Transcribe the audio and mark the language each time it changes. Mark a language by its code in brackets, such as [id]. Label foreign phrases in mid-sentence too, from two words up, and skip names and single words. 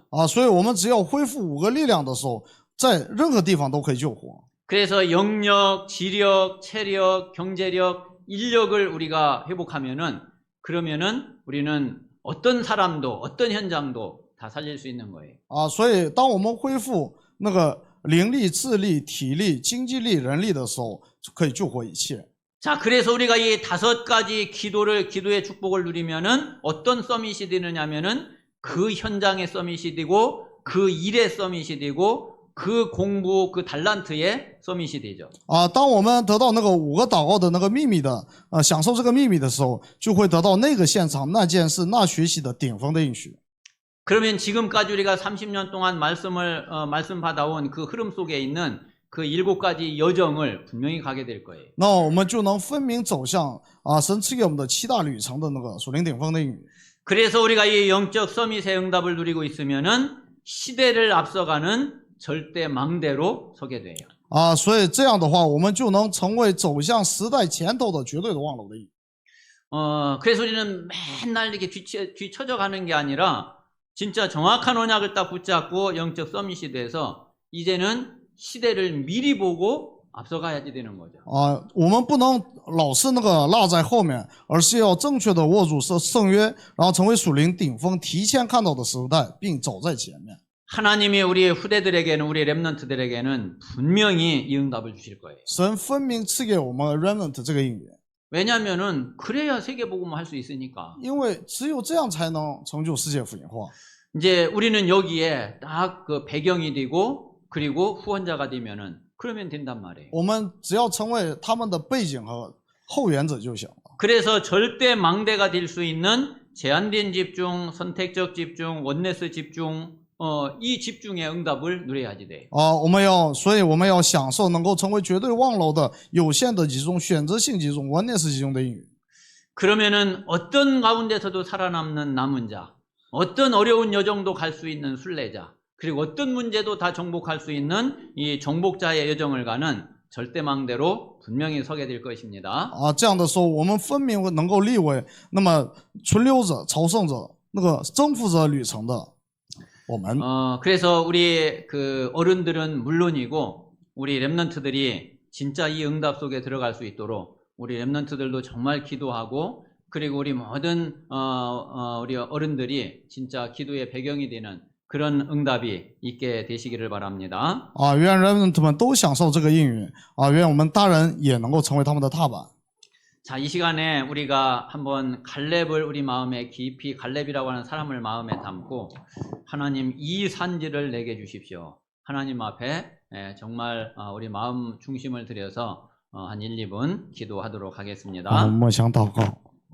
[zh] 所以我们只要恢复5个力量的时候，在任何地方都可以救活。 [ko] 그래서 영력, 지력, 체력, 경제력, 인력을 우리가 회복하면은 그러면은 우리는 어떤 사람도 어떤 현장도 다 살릴 수 있는 거예요. [zh] 所以当我们恢复那个灵力、智力、体力、经济力、人力的时候，就可以救活一切。 [ko] 자, 그래서 우리가 이 5가지 기도의 축복을 누리면은 어떤 서밋이 되느냐면은 그 현장의 서밋이 되고 그 일의 서밋이 되고 그 공부, 그 달란트의 서밋이 되죠. [zh] 当我们得到那个5个祷告的那个秘密的，享受这个秘密的时候，就会得到那个现场、那件事、那学习的顶峰的应许。 [ko] 그러면 지금까지 우리가 30년 동안 말씀 받아온 그 흐름 속에 있는 그 7가지 여정을 분명히 가게 될 거예요. [zh] 那我们就能分明走向神赐给我们的7大旅程的那个属灵顶峰的应许。 [ko] 그래서 우리가 이 영적 서밋의 응답을 누리고 있으면은 시대를 앞서가는 절대 망대로 서게 돼요. [zh] 所以这样的话，我们就能成为走向时代前头的绝对的望楼的应许。 [ko] 그래서 우리는 맨날 이렇게 뒤처져 가는 게 아니라 진짜 정확한 언약을 딱 붙잡고 영적 서밋이 돼서 이제는 시대를 미리 보고 앞서가야지 되는 거죠. [zh] 我们不能老是那个落在后面，而是要正确的握住圣约，然后成为属灵顶峰，提前看到的时代，并走在前面。 [ko] 하나님이 우리 후대들에게는 우리 렘넌트들에게는 분명히 이 응답을 주실 거예요. [zh] 神分明赐给我们 remnant 这个应许， [ko] 왜냐하면은 그래야 세계복음을 할 수 있으니까. [zh] 因为只有这样才能成就世界福音化。 [ko] 이제 우리는 여기에 딱 그 배경이 되고 그리고 후원자가 되면은 그러면 된단 말이에요. [zh] 我们只要成为他们的背景和后援者就行了。 [ko] 그래서 절대 망대가 될 수 있는 제한된 집중, 선택적 집중, 원네스 집중, 이 집중의 응답을 누려야지 돼. [zh] 所以我们要享受能够成为绝对望楼的有限的集中、选择性集中、원네스集中的应许。 [ko] 그러면은 어떤 가운데서도 살아남는 남은 자, 어떤 어려운 여정도 갈 수 있는 순례자, 그리고 어떤 문제도 다 정복할 수 있는 이 정복자의 여정을 가는 절대망대로 분명히 서게 될 것입니다. [zh] 这样的时候，我们分明能够立为那么存留者、朝圣者、那个征服者旅程的我们。 [ko] 그래서 우리 그 어른들은 물론이고 우리 렘넌트들이 진짜 이 응답 속에 들어갈 수 있도록 우리 렘넌트들도 정말 기도하고 그리고 우리 모든 우리 어른들이 진짜 기도의 배경이 되는 그런 응답이 있게 되시기를 바랍니다. [zh] 愿 remnant 们都享受这个应允愿我们大人也能够成为他们的踏板。 [ko] 자, 이 시간에 우리가 한번 갈렙을 우리 마음에 깊이 갈렙이라고 하는 사람을 마음에 담고 하나님 이 산지를 내게 주십시오. 하나님 앞에 정말 우리 마음 중심을 들여서 한 1, 2분 기도하도록 하겠습니다. [zh] 默想祷告。